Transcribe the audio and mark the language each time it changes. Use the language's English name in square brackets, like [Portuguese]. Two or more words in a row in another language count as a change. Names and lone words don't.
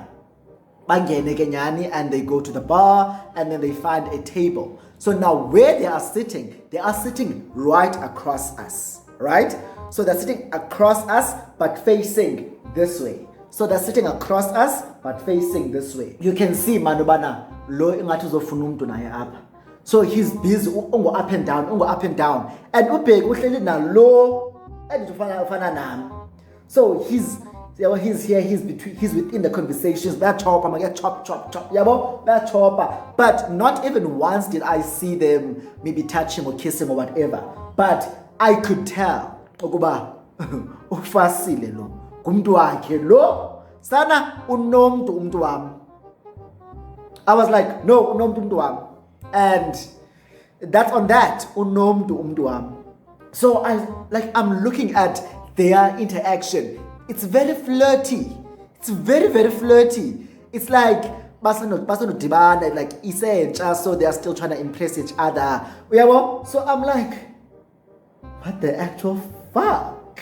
[English] And they go to the bar and then they find a table. So now where they are sitting right across us, right? So they're sitting across us but facing this way. So they're sitting across us but facing this way. You can see [Zulu] manubana lo ingathi uzofuna umuntu naye apha. [English] So he's busy ungo up and down. [Zulu] And ubheki uhleli nalo ufana nami. [English] So he's here, he's within the conversations. That chopper, I get chop. Yabo, that chopper. But not even once did I see them maybe touch him or kiss him or whatever. But I could tell. [Xhosa] Ukuba ufasile lo. Kumntu wakhe lo. [Zulu] Sana unomntu umntu wami. [English] I was like, no, [Zulu] unomntu umntu wami. [English] And that's on that. [Zulu] Unomntu umntu wami. [English] So I'm looking at their interaction. It's very flirty. It's very, very flirty. It's like dibana, like isentsha, so they are still trying to impress each other. So I'm like, what the actual fuck?